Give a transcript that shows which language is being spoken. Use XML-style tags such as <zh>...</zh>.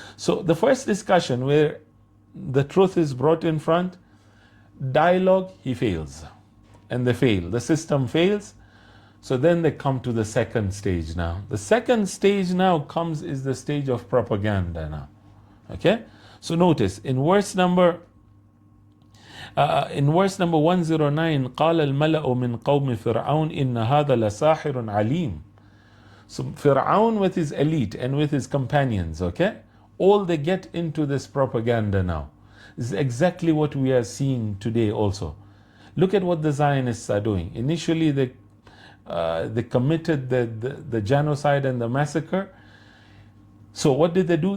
<en>So the first discussion where the truth is brought in front, dialogue, he fails. And they fail. The system fails. So then they come to the second stage now. The second stage now is the stage of propaganda now. Okay? So notice in verse number 109,</en> <ar>قال الملأ من قوم فرعون إن هذا لساحر عليم.</ar> <en>So Fir'aun with his elite and with his companions, okay, all they get into this propaganda now. This is exactly what we are seeing today also. Look at what the Zionists are doing. Initially they committed the genocide and the massacre. So what did they do?</en>